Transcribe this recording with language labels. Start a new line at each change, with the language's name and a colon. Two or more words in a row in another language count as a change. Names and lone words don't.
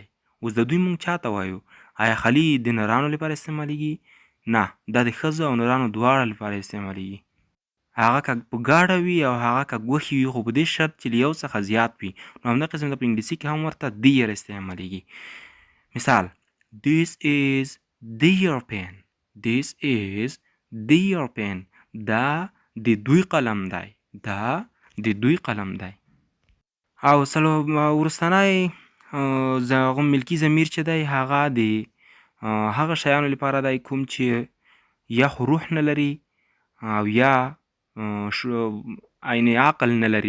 Pashto: اوس د دوی مونږ چاته وایو؟ آیا خالي د نرانو لپاره استعمالیږي؟ نه، دا د ښځو او نرانو دواړه لپاره استعمالیږي. هغه که په ګاډه وي او هغه که ګوښې وي، خو په دې شرط چې له یو څخه زیات وي. نو همدا قسم په انګلیسي کې هم ورته دیر استعمالیږي.
English: مثال This is their pen. This is their pen.
Pashto: دا د دوی قلم دی. دا د دوی قلم دی. او وروستنی هغه ملکي ضمیر چې دی هغه د هغه شیانو لپاره دی کوم چې یا خو روح نه لري او یا عین عقل نه لري.